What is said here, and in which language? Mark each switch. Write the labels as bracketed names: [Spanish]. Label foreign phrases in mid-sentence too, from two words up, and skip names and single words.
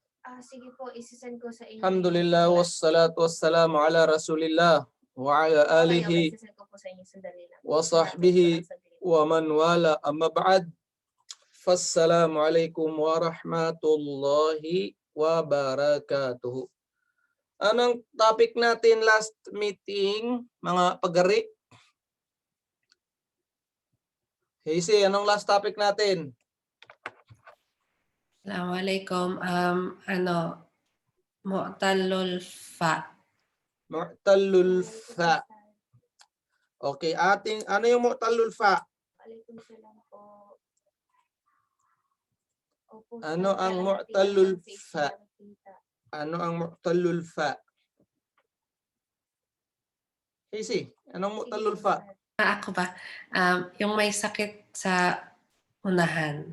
[Filipino] Sige po, isisend ko sa inyo. [Arabic] الحمد لله والصلاة والسلام على رسول الله وعلى آله [Filipino] isisend ko po sa inyo, sandali lang. [Arabic] وصحبه ومن والاه أما بعد. فالسلام عليكم ورحمة الله وبركاته. [Filipino] Anong topic natin [English] last meeting, [Filipino] mga pagari? Hazy, anong [English] last topic [Filipino] natin? [Arabic] السلام عليكم. معتل الفاء. معتل الفاء. [Filipino] Okay, ano yung [Arabic] معتل الفاء? عليكم السلام [Filipino] po. Opo, Ano ang [Arabic] معتل الفاء? [Filipino] Ano ang [Arabic] معتل الفاء? [Filipino] Hazy, anong [Arabic] معتل الفاء? [Filipino] Ako ba? Yung may sakit sa unahan.